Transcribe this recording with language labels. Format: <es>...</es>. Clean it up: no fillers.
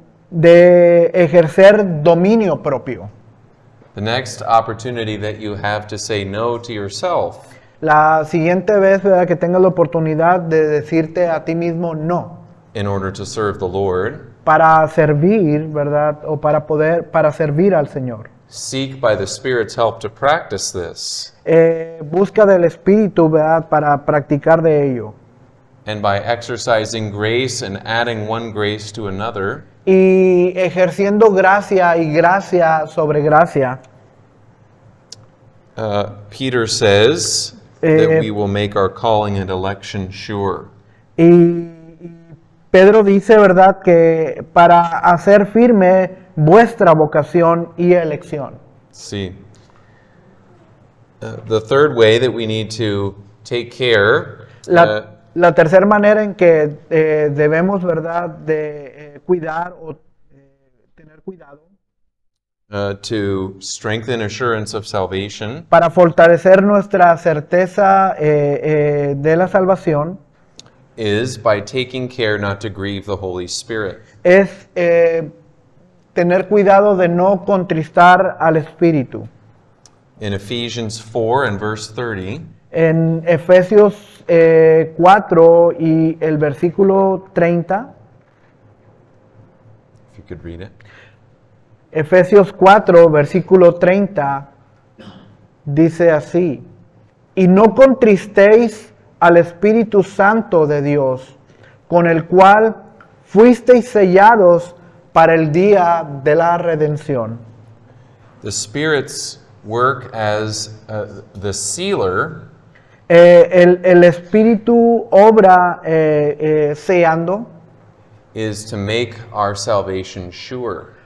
<es>De ejercer dominio propio.</es> <en>The next opportunity that you have to say no to yourself.</en> <es>La siguiente vez, ¿verdad?, que tengas la oportunidad de decirte a ti mismo no,</es> <en>In order to serve the Lord,</en> <es>para servir, ¿verdad?, o para servir al Señor.</es> <en>seek by the Spirit's help to practice this.</en> <es>Busca del Espíritu, ¿verdad?, para practicar de ello.</es> <en>And by exercising grace and adding one grace to another,</en> <es>Y ejerciendo gracia y gracia sobre gracia,</es> <en>Peter says that we will make our calling and election sure.</en> <es>y Pedro dice, ¿verdad?, que para hacer firme vuestra vocación y elección.</es> <en>See, the third way that we need to take care</en> <es>La tercera manera en que debemos, ¿verdad?, de cuidar o tener cuidado</es> <en>to strengthen assurance of salvation</en> <es>para fortalecer nuestra certeza de la salvación</es> <en>is by taking care not to grieve the Holy Spirit.</en> <es>es tener cuidado de no contristar al Espíritu.</es> <en>In Ephesians 4 and verse 30,</en> <es>En Efesios 4 y el versículo 30,</es> <en>if you could read it.</en> <es>Efesios 4, versículo 30, dice así, y no contristéis al Espíritu Santo de Dios, con el cual fuisteis sellados para el día de la redención.</es> <en>The Spirit's work as the sealer</en> <es>El Espíritu obra sellando</es> <en>is to make our salvation sure.</en>